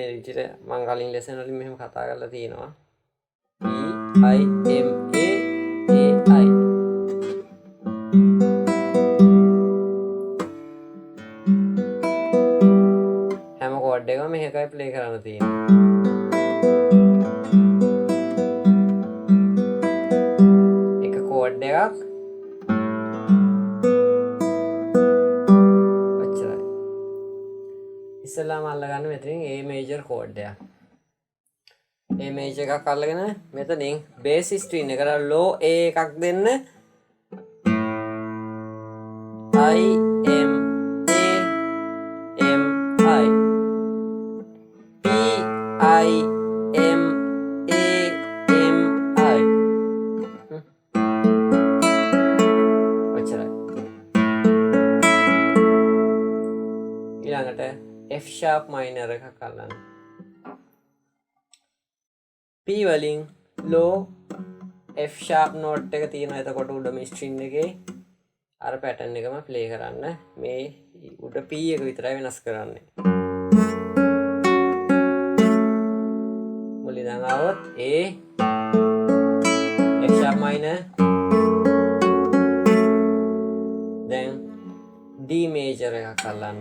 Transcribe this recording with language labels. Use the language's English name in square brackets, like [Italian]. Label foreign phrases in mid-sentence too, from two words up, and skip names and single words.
[Sinhala] විදිහට මම කලින් ලෙසන් වලින් මෙහෙම කතා කරලා තියෙනවා P I M A I හැම කෝඩ් එකම මේකයි ප්ලේ කරන්න තියෙන්නේ එක කෝඩ් එකක් ඉස්සෙල්ලාම අල්ලගන්න මෙතනින් [English] A major chord [Sinhala] එක. A major එකක් අල්ලගෙන මෙතනින් [English] bass string [Sinhala] එකට [English] low A [Sinhala] එකක් දෙන්න. I M A M I P I M A M I ඔච්චරයි. ඊළඟට [English] F sharp minor [Sinhala] එකක් අල්ලන්න. P වලින් [English] low F sharp note [Sinhala] එක තියෙනවා. එතකොට උඩ මේ string එකේ අර pattern එකම play කරන්න. මේ උඩ P එක විතරයි වෙනස් කරන්නේ. මුලින් දැන් આવොත් [English] A F sharp minor [Sinhala] දැන් [English] D major [Sinhala] එකක් අල්ලන්න.